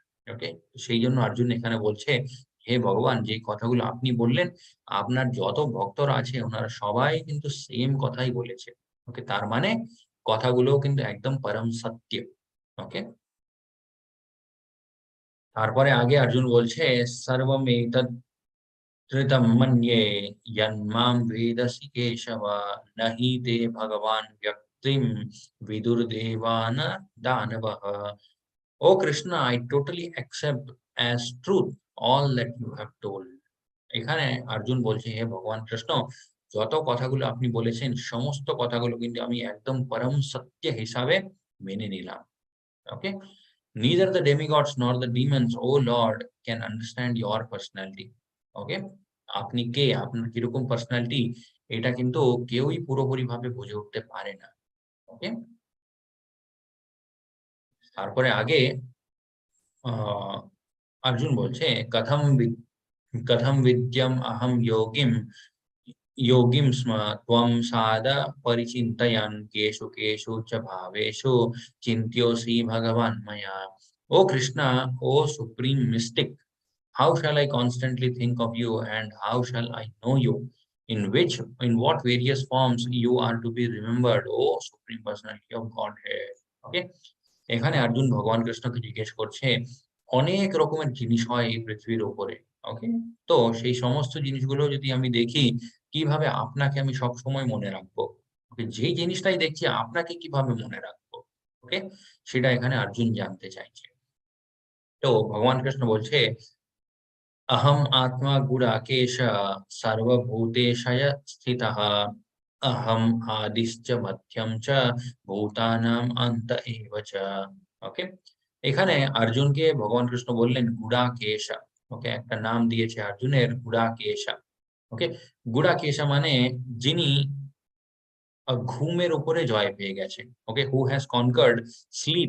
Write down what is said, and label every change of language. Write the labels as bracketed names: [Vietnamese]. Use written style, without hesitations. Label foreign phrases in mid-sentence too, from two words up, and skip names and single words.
[Bangla] ওকে, সেই জন্য অর্জুন এখানে বলছে, হে ভগবান, যে কথাগুলো আপনি বললেন, আপনার যত ভক্তরা আছে ওনারা সবাই কিন্তু সেম কথাই বলেছে। ওকে, তার মানে কথাগুলোও কিন্তু একদম পরম সত্য। ওকে, তারপরে আগে অর্জুন বলছে [Sanskrit] সর্বমেতদ ধৃতম মন্যে यन्मां वेदसि केशव न हि ते भगवान् व्यक्तिं विदुर्देवान दानवः। [English] O Krishna, I totally accept as truth all that you have told. [Bangla] এখানে অর্জুন বলছে, হে ভগবান কৃষ্ণ, যত কথাগুলো আপনি বলেছেন সমস্ত কথাগুলো কিন্তু আমি একদম পরম সত্য হিসাবে মেনে নিলাম। ওকে, [English] neither the demigods nor the demons, oh Lord, can understand your personality. [Bangla] ওকে, আপনি কে, আপনার কিরকম পার্সোনালিটি, এটা কিন্তু কেউই পুরোপুরি ভাবে বুঝে উঠতে পারে না। ওকে, তারপরে আগে অর্জুন বলছে [Sanskrit] कथम विद्यम अहम योगिम स्म त्वं साद परिचिन्तयन् केषु केषु च भावेषु चिन्त्योऽसि भगवान् मया। [English] O Krishna, O Supreme Mystic, how shall I constantly think of you and how shall I know you? In what various forms you are to be remembered, O Supreme Personality of Godhead? [Bangla] Okay, এখানে অর্জুন ভগবান কৃষ্ণকে জিজ্ঞেস করছে অনেক রকমের জিনিস হয় এই পৃথিবীর উপরে। ওকে, তো সেই সমস্ত জিনিসগুলো যদি আমি দেখি, কিভাবে আপনাকে আমি সবসময় মনে রাখবো? ওকে, যেই জিনিসটাই দেখছি আপনাকে কিভাবে মনে রাখবো? ওকে, সেটা এখানে অর্জুন জানতে চাইছে। তো ভগবান কৃষ্ণ বলছে [Sanskrit] अहम आत्मा गुडाकेश सर्वभूतेशय स्थितः अहम आदिश्च मध्यम च भूतानां अंत एव च। [Bangla] ওকে, এখানে অর্জুনকে ভগবান কৃষ্ণ বললেন গুড়াকেশা। ওকে, একটা নাম দিয়েছে অর্জুনের, গুড়াকেশা। ওকে, গুড়াকেশা মানে যিনি ঘুমের উপরে জয় পেয়ে গেছেন। [English] Okay, who has conquered sleep.